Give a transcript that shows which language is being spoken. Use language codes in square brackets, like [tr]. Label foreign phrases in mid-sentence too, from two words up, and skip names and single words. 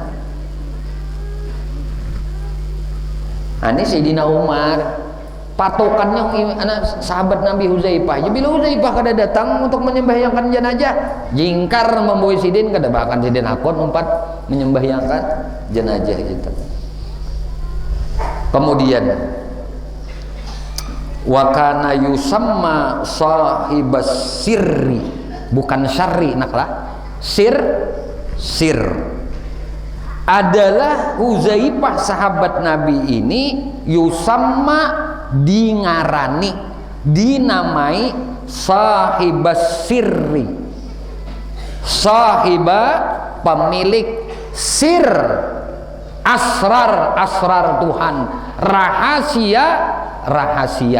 [bjn] Ini Sayyidina Umar patokannya anak sahabat Nabi Huzaifah. Jadi bila Huzaifah kada datang untuk menyembahyangkan jenazah, jingkar membawa sidin kada bahkan sidin akon umpat menyembahyangkan jenazah itu. [ar] Kemudian وكان يسمى صاحب السر, [bjn] bukan syarri naklah, sir adalah Huzaifah sahabat Nabi ini yusamma dingarani, dinamai [ar] صاحب السر, [bjn] sahiba pemilik sir, asrar Tuhan, rahasia.